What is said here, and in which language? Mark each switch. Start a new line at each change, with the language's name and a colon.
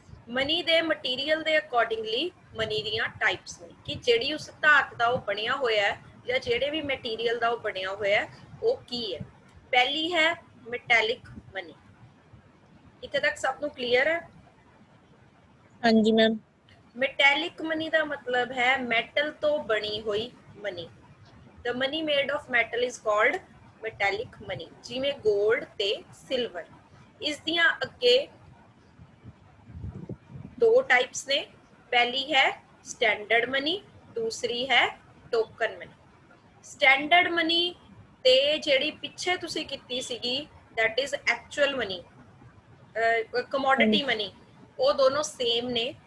Punjabi: Money ਦੇ material ਦੇ accordingly money ਦੀਆਂ ਟਾਈਪਸ ਨੇ ਕਿ ਜਿਹੜੀ ਉਸ ਧਾਤ ਦਾ ਉਹ ਬਣਿਆ ਹੋਇਆ ਹੈ ਜਾਂ ਜਿਹੜੇ ਵੀ ਮਟੀਰੀਅਲ ਦਾ ਉਹ ਬਣਿਆ ਹੋਇਆ ਹੈ ਉਹ ਕੀ ਹੈ। ਪਹਿਲੀ ਹੈ ਮੈਟੈਲਿਕ ਮਨੀ। ਇੱਥੇ ਤੱਕ ਸਭ ਨੂੰ ਕਲੀਅਰ ਹੈ? ਹਾਂਜੀ ਮੈਮ। ਮੈਟੈਲਿਕ ਮਨੀ ਦਾ ਮਤਲਬ ਹੈ ਮੈਟਲ ਤੋਂ ਬਣੀ ਹੋਈ money.
English: The money made of metal is called metallic money,
Punjabi: ਜਿਵੇਂ ਗੋਲਡ ਤੇ ਸਿਲਵਰ। ਇਸ ਦੀਆਂ ਅੱਗੇ ਦੋ ਟਾਈਪਸ ਨੇ, ਪਹਿਲੀ ਹੈ ਸਟੈਂਡਰਡ ਮਨੀ, ਦੂਸਰੀ ਹੈ ਟੋਕਨ ਮਨੀ। ਸਟੈਂਡਰਡ ਮਨੀ ਤੇ ਜਿਹੜੀ ਪਿੱਛੇ ਤੁਸੀਂ ਕੀਤੀ ਸੀਗੀ
English: that is actual money, commodity money,
Punjabi: ਉਹ ਦੋਨੋਂ ਸੇਮ ਨੇ।